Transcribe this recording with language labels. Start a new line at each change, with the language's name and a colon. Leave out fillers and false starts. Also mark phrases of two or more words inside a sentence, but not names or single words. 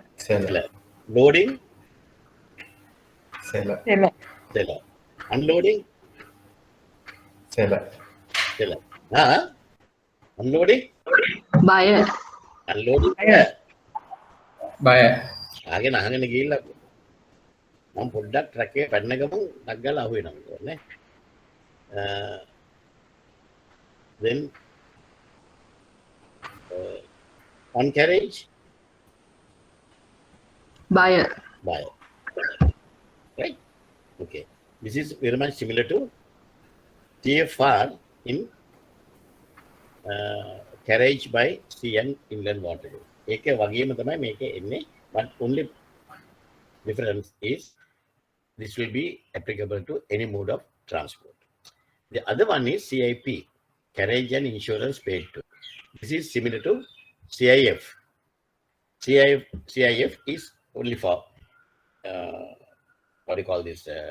English: Seller. Loading. Seller. Seller. Seller. Unloading. Seller. Seller. Unloading. Buyer. Unloading. Buyer.
Sinhala: ආගෙන ගිහිල්ලා මම පොඩ්ඩක් ට්‍රක් එකේ පැන්න ගමන් ටක් ගාලා අහු වෙනවා නේ.
English: Then on carriage. Buyer. Buyer. Right? Okay. This is very much similar to TFR in carriage by sea and inland waterway.
Sinhala: ඒකේ වගේම තමයි මේකේ එන්නේ,
English: but only difference is this will be applicable to any mode of transport. The other one is CIP, carriage and insurance paid to. This is similar to CIF. CIF is only for what do you call this?